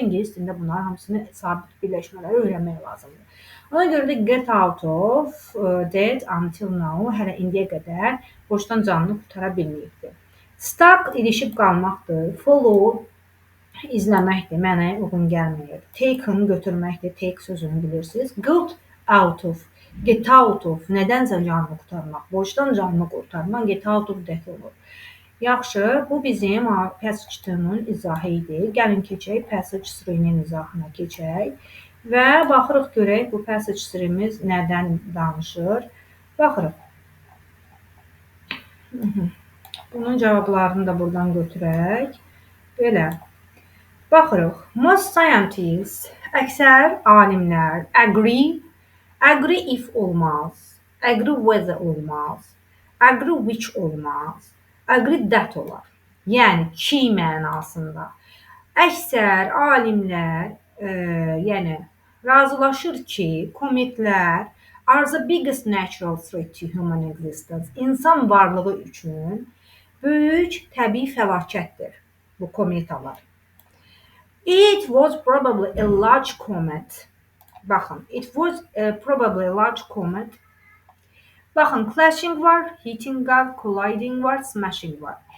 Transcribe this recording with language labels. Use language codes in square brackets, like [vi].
[az] İngilis dilində bunlar hamısını sabit birləşmələri öyrənmək lazımdır. Ona görə də [en] get out of debt until now [az] hələ indiyə qədər borcdan canını qurtara bilməyibdir. Stuck ilişib qalmaqdır. Follow izləməkdir, mənaya uyğun gəlmir. Taken götürməkdir, take sözünü bilirsiniz. [en] Got out of, get out of, [az] nədənsə canını qurtarmaq, borcdan canını qurtarmaq, [en] get out of debt olur. [az] Yaxşı, bu bizim passage 2-nin izahı idi. Gəlin keçək, passage 3-nin izahına keçək və baxırıq görək bu passage 3-miz nədən danışır. Baxırıq. Bunun cavablarını da buradan götürək. Belə. Baxırıq. [en] Most scientists, [az] əksər alimlər [en] agree if olmaz, agree whether olmaz, agree which olmaz. Agree that olar. [az] Yəni ki mənasında. Əksər alimlər yəni razılaşır ki, kometlər [en] are the biggest natural threat to human existence. [az] İnsan varlığı üçün böyük təbii fəlakətdir bu kometalar. [en] It was probably a large comet. Baxın, it was probably a large comet. [az] Baxın, clashing var, hitting var, colliding var, smashing var.